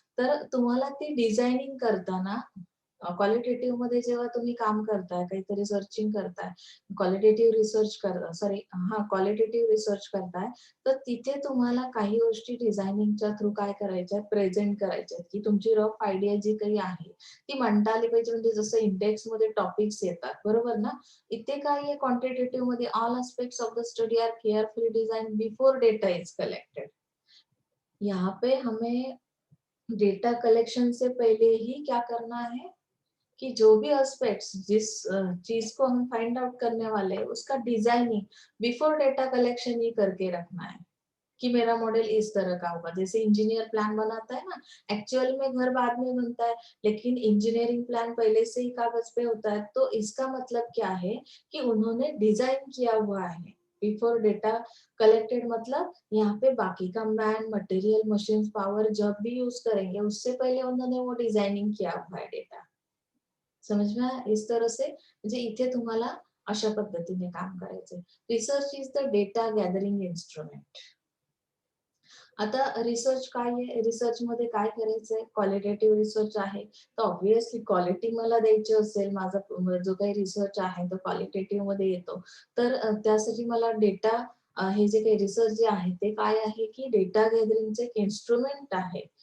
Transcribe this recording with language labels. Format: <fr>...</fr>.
<mr>तर तुम्हाला ती डिझायनिंग करताना क्वालिटेटिव्हमध्ये जेव्हा तुम्ही काम करताय, काहीतरी सर्चिंग करताय, क्वालिटेटिव्ह रिसर्च क्वालिटेटिव्ह रिसर्च करताय, तर तिथे तुम्हाला काही गोष्टी डिझायनिंगच्या थ्रू काय करायच्या आहेत, प्रेझेंट करायच्या आहेत, की तुमची रफ आयडिया जी काही आहे, ती मांडता आली पाहिजे. म्हणजे जसं इंडेक्समध्ये टॉपिक्स येतात, बरोबर ना? इथे काय आहे क्वांटिटेटिव्हमध्ये</mr> <en>All aspects of the study are carefully design before data is collected.</en> <hi>यहाँ पे हमें डेटा कलेक्शन से पहले ही क्या करना है, कि जो भी एस्पेक्ट्स जिस चीज को हम फाइंड आउट करने वाले हैं उसका डिजाइनिंग बिफोर डेटा कलेक्शन ही करके रखना है, कि मेरा मॉडल इस तरह का होगा। जैसे इंजीनियर प्लान बनाता है ना, एक्चुअल में घर बाद में बनता है, लेकिन इंजीनियरिंग प्लान पहले से ही कागज पे होता है। तो इसका मतलब क्या है, कि उन्होंने डिजाइन किया हुआ है बिफोर डेटा कलेक्टेड। मतलब यहाँ पे बाकी का मैन मटेरियल मशीन पावर जब भी यूज करेंगे उससे पहले उन्होंने वो डिजाइनिंग किया हुआ है डेटा। समझ में आया? इस तरह से</hi> <mr>म्हणजे इथे तुम्हाला अशा पद्धतीने काम करायचंय.</mr> <en>Research is the data gathering instrument.</en> <mr>आता रिसर्च काय आहे? रिसर्चमध्ये काय करायचंय? क्वालिटेटिव्ह रिसर्च आहे. तर ऑब्व्हियसली क्वालिटी मला द्यायची असेल, माझा जो काही रिसर्च आहे तो क्वालिटेटिव्ह मध्ये येतो. तर त्यासाठी मला डेटा हे जे काही रिसर्च जे आहे ते काय आहे की डेटा गॅदरिंगचे एक इन्स्ट्रुमेंट आहे.</mr>